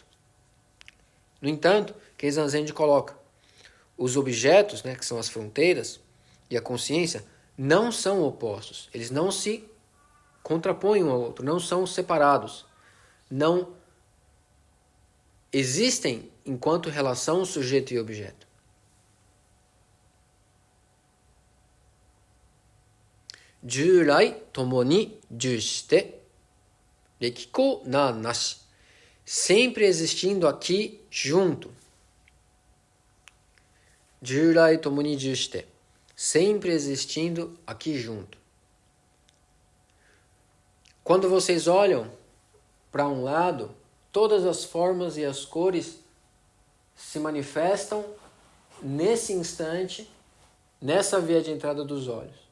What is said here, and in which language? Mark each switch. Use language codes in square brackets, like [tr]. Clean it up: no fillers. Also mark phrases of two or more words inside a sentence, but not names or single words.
[pt] No entanto, Keizan Zenji coloca, os objetos, né, que são as fronteiras, e a consciência, não são opostos. Eles não se contrapõem um ao outro, não são separados. Não existem enquanto relação sujeito e objeto. [ja] じゅうらい ともに じゅうして、りゃっこう な なし. [pt] Sempre existindo aqui junto. [ja] じゅうらい ともに じゅうして. [pt] Sempre existindo aqui junto. Quando vocês olham para um lado, todas as formas e as cores se manifestam nesse instante, nessa via de entrada dos olhos.